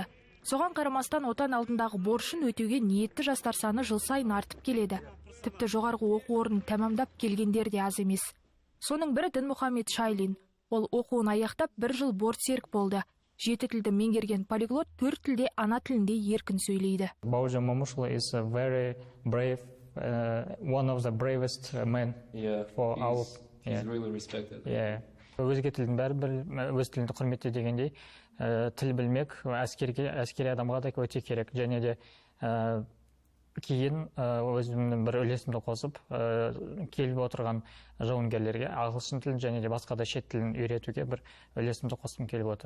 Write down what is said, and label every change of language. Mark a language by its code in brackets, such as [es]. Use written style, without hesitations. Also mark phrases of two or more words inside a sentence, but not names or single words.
[kk] Соған қарамастан отан алдындағы борышын өтеуге ниетті жастар саны жыл сайын артып келеді. Тіпті жоғарғы оқу орнын тәмамдап келгендер де аз емес. Соның бірі Дінмұхамед Шайлин. Ол оқуын аяқтап 1 жыл бортсерік болды. 7 тілді меңгерген полиглот 4 тілде ана тілінде еркін сөйлейді. [en] Бауыржан Момышұлы is a very brave, one of the bravest men for our. He's really respected. [kk] Өзге тілдің бәрі өз тілінде құрметте дегендей, тіл білмек әскери адамға да өте керек. Және де кейін өзімнің бір үлесімді қосып келіп отырған жауынгерлерге ағылшын тілін және де басқа да шет тілін үйретуге бір үлесімді қосқым келіп отыр.